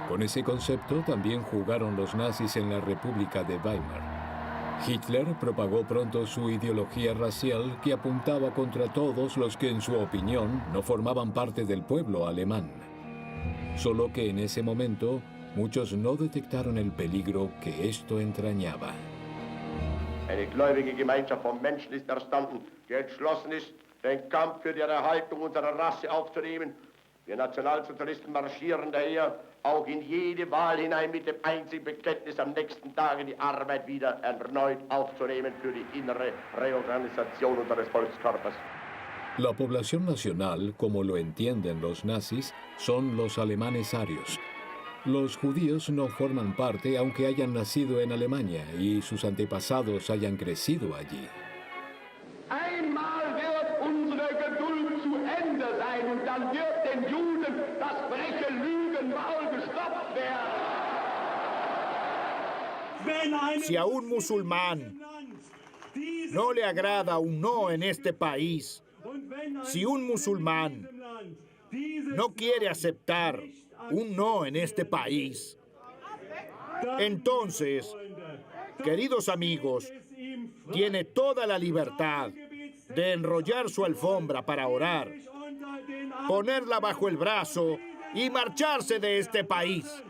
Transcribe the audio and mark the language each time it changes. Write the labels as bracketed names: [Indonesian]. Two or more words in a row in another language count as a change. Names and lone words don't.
[Spanish] Con ese concepto también jugaron los nazis en la República de Weimar. Hitler propagó pronto su ideología racial que apuntaba contra todos los que en su opinión no formaban parte del pueblo alemán. Solo que en ese momento muchos no detectaron el peligro que esto entrañaba. [German] Eine gläubige Gemeinschaft von Menschen ist erstanden, die entschlossen ist, den Kampf für die Erhaltung unserer Rasse aufzunehmen. Wir Nationalsozialisten marschieren daher auch in jede Wahl hinein mit dem einzigen Bekenntnis, am nächsten Tage die Arbeit wieder erneut aufzunehmen für die innere Reorganisation unseres Volkskörpers. [Spanish] La población nacional, como lo entienden los nazis, son los alemanes arios. Los judíos no forman parte aunque hayan nacido en Alemania y sus antepasados hayan crecido allí. [German] Einmal wird unsere Geduld zu Ende sein und dann wird den Juden das freche Lügenmaul gestopft werden. [Spanish] Si a un musulmán no le agrada un no en este país, si un musulmán no quiere aceptar un no en este país, entonces, queridos amigos, tiene toda la libertad de enrollar su alfombra para orar, ponerla bajo el brazo y marcharse de este país.